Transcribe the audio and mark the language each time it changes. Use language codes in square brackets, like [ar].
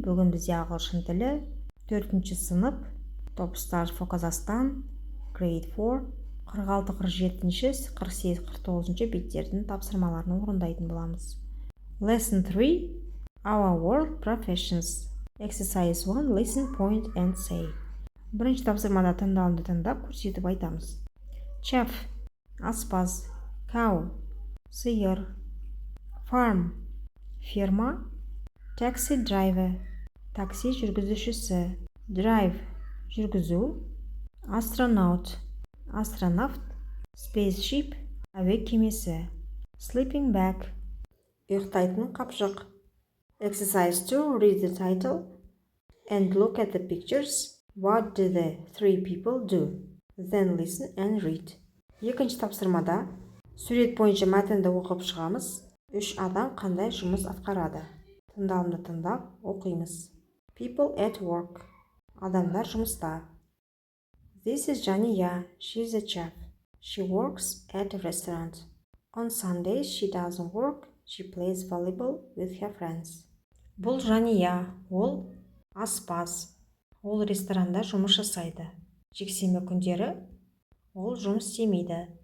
[kk] Бүгін бізде ағылшын тілі 4-ші сынып, Top Stars for Kazakhstan, Grade 4, 46-47, 48-49 беттердің тапсырмаларын орындайтын боламыз. [en] Lesson 3, Our Work Professions. Exercise 1, Listen, point and say. [kk] Бірінші тапсырмада тыңдалымды тыңдап, көрсетіп айтамыз. Chef, аспаз. Cow, сиыр. Farm, ферма. Taxi driver, такси жүргізушісі. Drive, жүргізу. Astronaut, астронавт. Spaceship, әуе кемесі. Sleeping bag, ұйықтайтын қапшық. [en] Exercise 2, read the title and look at the pictures. What do the three people do? Then listen and read. [kk] Екінші тапсырмада сурет бойынша мәтінді оқып шығамыз. 3 адам қандай жұмыс атқарады? Тыңдалымды тыңдап оқимыз. [en] People at work. [kk] Адамдар жұмыста. [en] This is Jania. She's a chef. She works at a restaurant. On Sundays she doesn't work. She plays volleyball with her friends. [kk] Бұл Жания. Ол аспаз. Ол ресторанда жұмыс жасайды. Жексенбі күндері ол жұмыс істемейді.